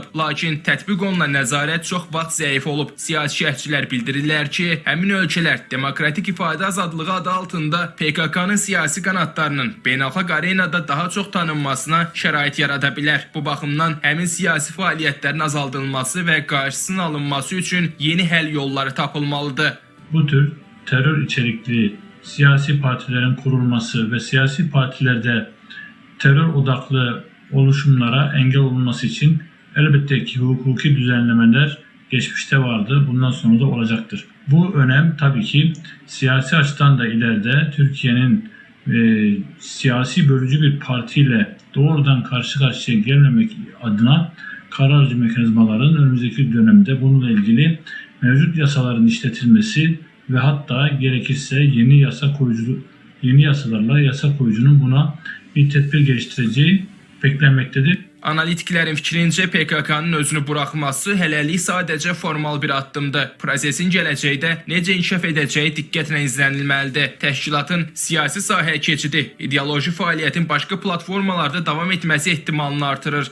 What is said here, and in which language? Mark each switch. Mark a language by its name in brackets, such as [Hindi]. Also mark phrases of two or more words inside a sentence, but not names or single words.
[Azerbaijani] Lakin tətbiq olunan nəzarət çox vaxt zəif olub. Siyasi şərhçilər bildirirlər ki, həmin ölkələr demokratik ifadə azadlığı adı altında PKK-nın siyasi qanadlarının beynəlxalq arenada daha çox tanınmasına şərait yarada bilər. Bu baxımdan həmin siyasi fəaliyyətlərin azaldılması və qarşısının alınması üçün yeni həll yolları tapılmalıdır. [Turkish] Bu tür terör içerikli siyasi partilerin kurulması ve siyasi partilerde terör odaklı oluşumlara engel olunması için elbette ki hukuki düzenlemeler geçmişte vardı, bundan sonra da olacaktır. Bu önem tabii ki siyasi açıdan da ileride Türkiye'nin siyasi bölücü bir partiyle doğrudan karşı karşıya gelmemek adına kararcı mekanizmaların önümüzdeki dönemde bununla ilgili mevcut yasaların işletilmesi ve hatta gerekirse yeni yasalarla yasa koyucunun buna bir tedbir geliştireceği beklenmektedir. [Azerbaijani] Analitiklərin fikrincə PKK-nın özünü buraxması hələlik sadəcə formal bir addımdır. Prosesin gələcəkdə necə inkişaf edəcəyi diqqətlə izlənilməlidir. Təşkilatın siyasi sahəyə keçidi, ideoloji fəaliyyətin başqa platformalarda davam etməsi ehtimalını artırır.